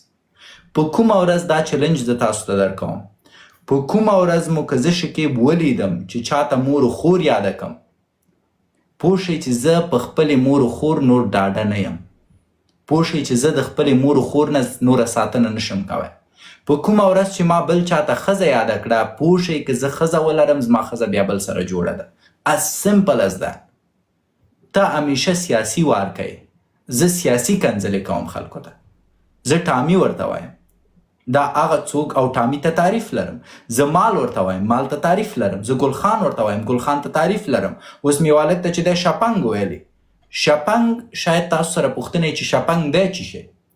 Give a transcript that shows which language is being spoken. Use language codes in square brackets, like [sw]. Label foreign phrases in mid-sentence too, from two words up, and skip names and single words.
[ps] په کومه ورځ دا چلنج زه تاسو ته درکوم، په کومه ورځ مو که زه شکیب ولیدم چې چاته مور و خور یاده کم، پوه شئ چې زه په خپلې مور و خور نور ډاډه نه یم، پوه شئ چې زه د خپلې مور و خور نه نوره ساتنه نشم کوی. په کومه ورځ چې ما بل چاته ښځه یاده کړه، پوه شئ که زه ښځه ولرم زما ښځه بیا بل سره جوړه ده. [en] as simple as that. [ps] ته همیشه سیاسي وار کوي، زه سیاسي کنځلې کوم خلکو ته، زه ټامي ورته وایم، دا هغه څوک، او ټامي ته تعریف لرم. زه مال ورته وایم، مال ته تعریف لرم. زه ګلخان ورته وایم، ګلخان ته تعریف لرم. اوس مې والک ته چې دی شپنګ ویلی، شپنګ شاید تاسو سره پوښتنه چې شپنګ دی څه شی.